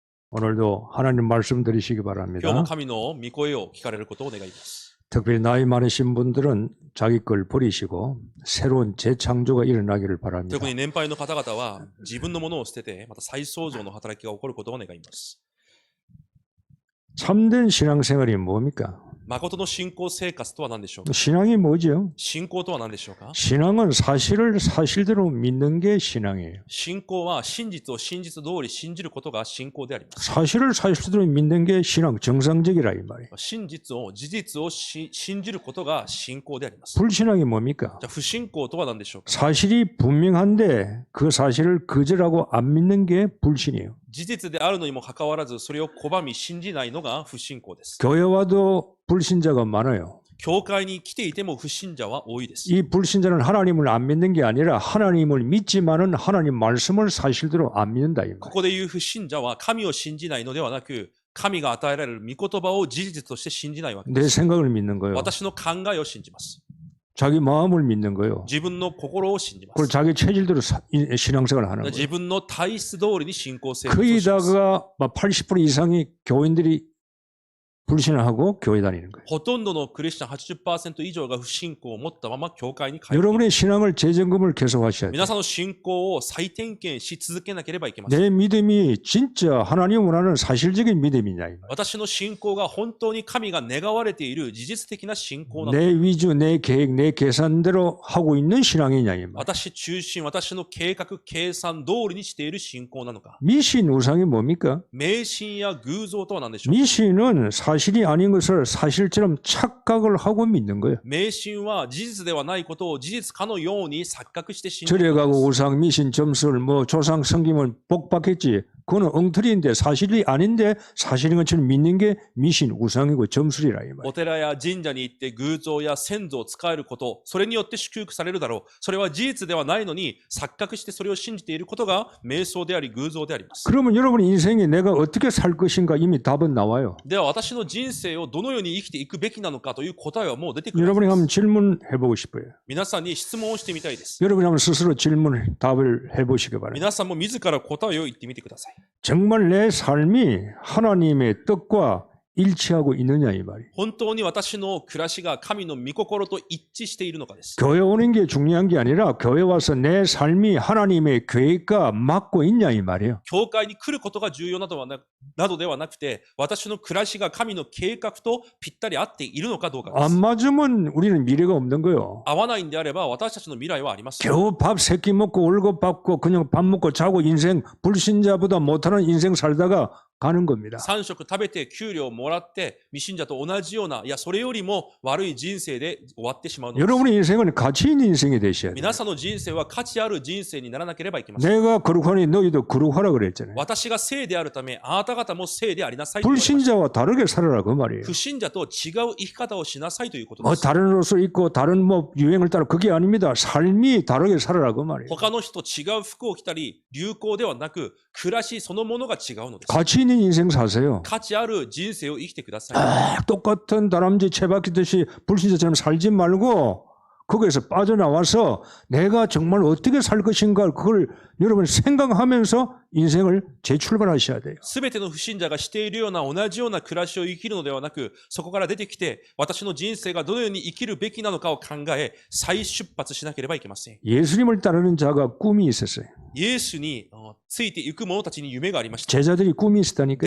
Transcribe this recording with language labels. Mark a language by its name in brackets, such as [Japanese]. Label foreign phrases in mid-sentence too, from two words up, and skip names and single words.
[Korean] 오늘도 하나님 말씀 들으시기 [Japanese] 今日も [Korean] 바랍니다. [Japanese] 神の御声を聞かれることを願います。 [Korean] 특별히 나이 많으신 분들은 자기 걸 버리시고 새로운 재창조가 일어나기를 바랍니다. [Japanese] 特に年配の方々は自分のものを捨てて、また再創造の働きが起こることを願います。 [Korean] 참된 신앙생활이 뭡니까? [Japanese] 誠の信仰生活とは何でしょうか。 [Korean] 신앙이 뭐죠? [Japanese] 信仰とは何でしょうか。 [Korean] 신앙은 사실을 사실대로 믿는 게 신앙이에요. [Japanese] 信仰は真実を真実通り信じることが信仰であります。 [Korean] 사실을 사실대로 믿는 게 신앙 정상적이라 이 말이에요. [Japanese] 真実を事実を信じることが信仰であります。 [Korean] 불신앙이 뭡니까? [Japanese] じゃあ不信仰とは何でしょうか。 [Korean] 사실이 분명한데 그 사실을 거절하고 안 믿는 게 불신이에요. [Japanese] 事実であるのにもかかわらずそれを拒み信じないのが不信仰です。 [Korean] 교회 와도 불신자가 많아요. [Japanese] 教会に来ていても不信者は多いです。 [Korean] 이 불신자는 하나님을 안 믿는 게 아니라 하나님을 믿지만은 하나님 말씀을 사실대로 안 믿는다 이 [Japanese] こ [Korean] 말이에요. [Japanese] こで言う不信者は神を信じないのではなく、神が与えられる御言葉を事実として信じないわけで [Korean] 내 [Japanese] す。 [Korean] 생각을 믿는 거예요. [Japanese] 私の考えを信じます。 [Korean] 자기 마음을 믿는 거예요. [Japanese] 自分の心を信じま [Korean] 그걸 [Japanese] す。 [Korean] 자기 체질대로 신앙생활을 하는 [Japanese] 自 [Korean] 거예요. [Japanese] 分の体質通りに信仰生活をします。 [Korean] 거의다가 80% 이상이 교인들이 불신하고 교회 다니는 거예요. [Japanese] ほとんどのクリスチャン 80% 以上が不信仰を持ったまま教会に通っている。 [Korean] 여러분의 신앙을 재점검을 계속 하셔야 돼요. [Japanese] 皆さんの信仰を再点検し続けなければいけません。 [Korean] 내 믿음이 진짜 하나님 원하는 사실적인 믿음이냐 이 말이에요. [Japanese] 私の信仰が本当に神が願われている事実的な信仰なのか。 [Korean] 내 위주, 내 계획, 내 계산대로 하고 있는 신앙이냐 이 말이에요. [Japanese] 私中心、私の計画、計算通りにしている信仰なのか。 [Korean] 미신 우상이 뭡니까? [Japanese] 迷信や偶像とは何でしょうか。 [Korean] 미신은 사실이 아닌 것을 사실처럼 착각을 하고 믿는 거예요. [Japanese] 迷信は事実ではないことを事実かのように錯覚して信じる [Korean] 절에 [Japanese] ことで [Korean] 가고 [Japanese] す。 [Korean] 우상, 미신, 점술, 뭐 조상 섬기면 복 받겠지. 그거는 엉터리인데 사실이 아닌데 사실인 것처럼 믿는 게 미신, 우상이고 점술이라 이 [Japanese] お [Korean] 말이에요. [Japanese] 寺や神社に行って偶像や先祖を使えること、それによって祝福されるだろう。それは事実ではないのに錯覚してそれを信じていることが瞑想であり偶像であります。 [Korean] 그러면 여러분 인생에 내가 어떻게 살 것인가 이미 답은 나와요. [Japanese] では私の人生をどのように生きていくべきなのかという答えはもう出てくるはず [Korean] 여러분이 [Japanese] で [Korean] 한번 [Japanese] す。 [Korean] 질문해보고 싶어요. [Japanese] 皆さんに質問をしてみたいです。 [Korean] 여러분이 한번 스스로 질문, 답을 해보시기 바랍니다. [Japanese] 皆さんも自ら答えを言ってみてください。 [Korean] 정말 내 삶이 하나님의 뜻과 일치하고 있느냐 이 말이에요. [Japanese] 本当に私の暮らしが神の御心と一致しているのかです。 [Korean] 교회 오는 게 중요한 게 아니라 교회 와서 내 삶이 하나님의 계획과 맞고 있냐 이 말이에요. [Japanese] 教会に来ることが重要などではなくて、私の暮らしが神の計画とぴったり合っているのかどうかで [Korean] 안 [Japanese] す。 [Korean] 맞으면 우리는 미래가 없는 거예요. [Japanese] 合わないんであれば私たちの未来はあります。 [Korean] 겨우 밥 3끼 먹고 월급 받고 그냥 밥 먹고 자고 인생 불신자보다 못하는 인생 살다가 가는 겁니다. [Japanese] 3 食食べて給料をもらって未信者と同じような、いやそれよりも悪い人生で終わってしまうのです。 [Korean] 여러분의 인생은 가치 있는 인생이 되셔야 돼요. [Japanese] 皆さんの人生は価値ある人生にならなければいけません。 [Korean] 내가 거룩하니 너희도 거룩하라 그랬잖아요. [Japanese] 私が聖であるため、あなた方も聖でありなさいと言われました。 [Korean] 불신자와 다르게 살아라 그 말이에요. [Japanese] 不信者と違う生き方をしなさいということで [Korean] 뭐 [Japanese] す。 [Korean] 다른 옷을 입고 다른 뭐 유행을 따라 그게 아닙니다. 삶이 다르게 살아라 그 말이에요. [Japanese] 他の人と違う服を着たり、流行ではなく、暮らしそのものが違うのです。 [Korean] 가치 있는 인생 사세요. [Japanese] 価値ある人生を生きてください。 [Korean] 똑같은 다람쥐 채박히듯이 불신자처럼 살지 말고 거기에서 빠져나와서 내가 정말 어떻게 살 것인가 그걸 여러분 생각하면서 인생을 재출발하셔야 돼요. [Japanese] すべての不信者がしているような同じような暮らしを生きるのではなく、そこから出てきて、私の人生がどのように生きるべきなのかを考え、再出発しなければいけません。 [Korean] 예수님을 따르는 자가 꿈이 있었어요. [Japanese] イエスについていく者たちに夢がありました。 [Korean] 제자들이 꿈이 있었다니까요.